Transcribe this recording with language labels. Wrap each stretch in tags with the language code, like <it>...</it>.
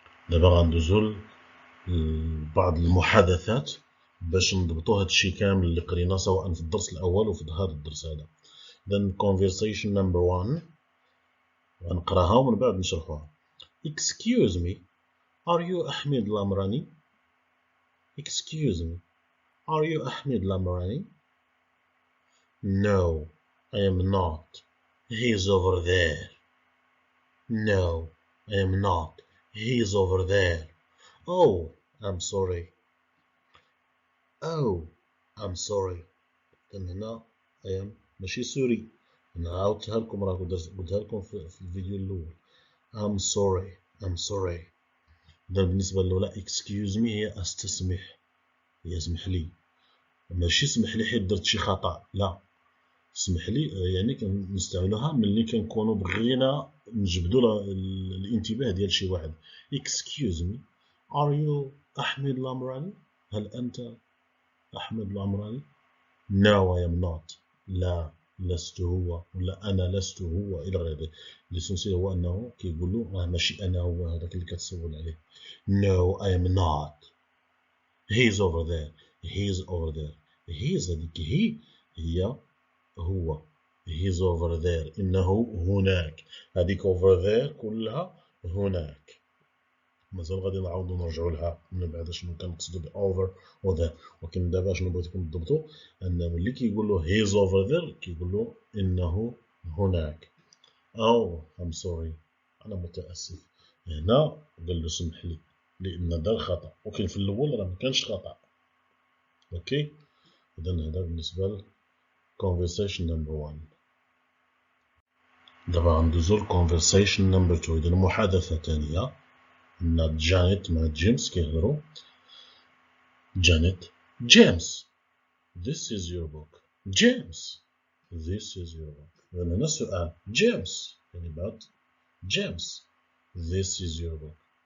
<ar>دابا غندوزو بعض المحادثات باش نضبطوا هادشي كامل اللي قرينا سواء في الدرس الاول وفي هذا الدرس هذا.</ar> <en>then conversation number 1</en> <ar>غنقراها ومن بعد نشرحوها.</ar> <en>excuse me are you أحمد الأمراني؟ excuse me are you أحمد الأمراني؟ no I am not he is over there. no I am not he is over there. oh I'm sorry. oh I'm sorry.</en> <ar>هنا</ar> <en>I am</en> <ar>ماشي سوري. أنا عاودتها لكم راه قلتها لكم في الفيديو الأول.</ar> <en>I'm sorry.</en> <ar>إذا بالنسبة للأولى</ar> <en>excuse me</en> <ar>هي أستسمح هي اسمح لي. ماشي سمح لي حيت درت شي خطأ، لا، سمح لي يعني كنستعملوها ملي كنكونوا بغينا نجبدوا الانتباه ديال شي واحد.</ar> <en>excuse me are you أحمد العمراني؟</en> <ar>هل أنت</ar> <en>أحمد العمراني؟ no I am not.</en> <ar>لا لست هو، ولا أنا لست هو، إلى غير ذلك. ليسونسيال هو أنه كيقول له ماشي أنا هو هذاك اللي كتسول عليه.</ar> <en>no I am not. he is over there. he is over there. he is</en> <ar>هذيك هي هو.</ar> <en>he is over there.</en> <ar>إنه هناك. هذيك</ar> <en>over there</en> <ar>كلها هناك. مازال غادي نعاودو نرجعو لها من بعد شنو كنقصدو ب over و there. ولكن دابا شنو بغيتكم تضبطو أن ملي كيقولو</ar> <en>he is over there</en> <ar>كيقولو إنه هناك. أو</ar> <en>I'm sorry</en> <ar>أنا متأسف. هنا قال له سمح لي لأن دار خطأ، ولكن في الأول راه مكانش خطأ. أوكي. إذا هذا بالنسبة ل</ar> <en>conversation number 1.</en> <ar>دابا غندوزو ل</ar> <en>conversation number 2.</en> <ar>إذا محادثة ثانية. عندنا جانيت مع جيمس كيهضرو.</ar> <en>Janet James this is your book. James this is your book.</en> <ar>إذا هنا سؤال</ar> <en>James يعني بعد James this is your book.</en>